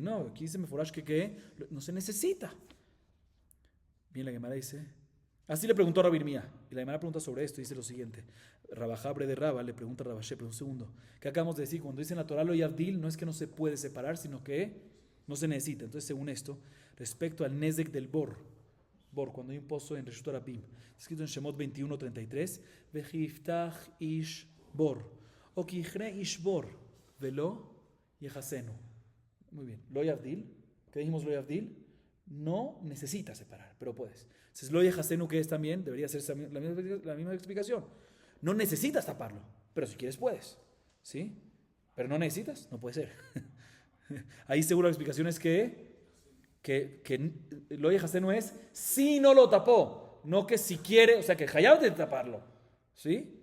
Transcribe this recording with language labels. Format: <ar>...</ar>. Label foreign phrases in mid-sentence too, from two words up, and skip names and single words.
<es>No, aquí dice Meforash que no se necesita. Bien, la Gemara dice, así le preguntó a Rabbi Irmía, y la Gemara pregunta sobre esto, dice lo siguiente: Rabajabre de Raba le pregunta a Rabashe, pero un segundo, ¿qué acabamos de decir? Cuando dice en la Torah</es> <he>לא יבדיל,</he> <es>no es que no se puede separar, sino que no se necesita. Entonces, según esto, respecto al nezek del bor, cuando hay un pozo en</es> <he>רשות הרבים,</he> <es>escrito en Shemot 21:33,</es> <he>וכי יפתח איש בור או כי יכרה איש בור ולא יכסנו.</he> <es>Muy bien,</es> <he>לא יבדיל,</he> <es>¿qué dijimos</es> <he>לא יבדיל?</he> <es>No necesitas separar, pero puedes. Entonces,</es> <he>לא יכסנו,</he> <es>que es también, debería ser la misma explicación. No necesitas taparlo, pero si quieres puedes, ¿sí? Pero no necesitas, no puede ser. Ahí seguro la explicación es que</es> <he>לא יכסנו</he> <es>es si no lo tapó, no que si quiere, o sea que hayab de taparlo, ¿sí?</es>